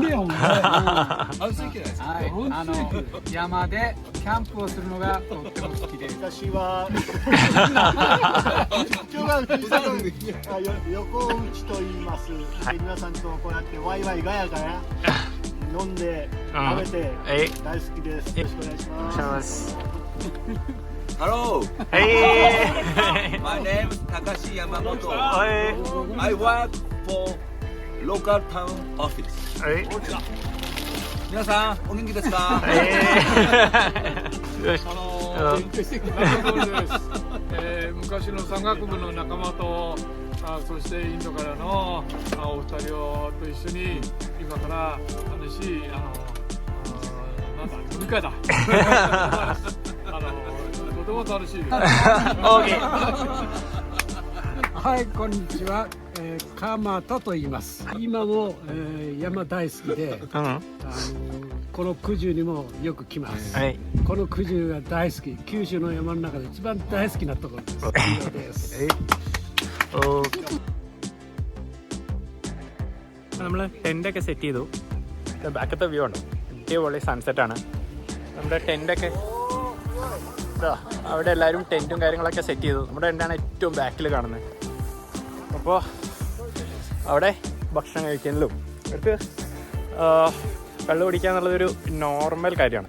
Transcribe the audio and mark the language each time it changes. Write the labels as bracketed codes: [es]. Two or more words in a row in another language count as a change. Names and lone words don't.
[ja] 山でキャンプをするのがとっても好きです。私は横内と言います。皆さんとこうやってワイワイガヤガヤ飲んで食べて大好きです。よろしくお願いします。 [en] Hello. Hey. My name is Takashi Yamamoto. I work for local town office. [ja] 皆さんお元気ですか？勉強してきたところです。昔の山岳部の仲間と、そしてインドからのお二人と一緒に今から楽しい飲み会だ。とても楽しいです。はい、こんにちは。鎌田と言います。今も、山大好きで、この九十にもよく来ます。この九十が大好き。九州の山の中で一番大好きなところです。以上です。 [ml] നമ്മൾ ടെൻ്റൊക്കെ സെറ്റ് ചെയ്തു. ബാക്കത്തെ വ്യൂ ഉണ്ടോ? അടിപൊളി സൺസെറ്റാണ്. നമ്മുടെ ടെൻ്റൊക്കെ അവിടെ എല്ലാവരും ടെൻറ്റും കാര്യങ്ങളൊക്കെ സെറ്റ് ചെയ്തു. നമ്മുടെ ടെൻ്റാണ് ഏറ്റവും ബാക്കിൽ കാണുന്നത്. അപ്പോൾ അവിടെ ഭക്ഷണം കഴിക്കുന്നതിലും അവർക്ക് വെള്ളം കുടിക്കുക എന്നുള്ളതൊരു നോർമൽ കാര്യമാണ്.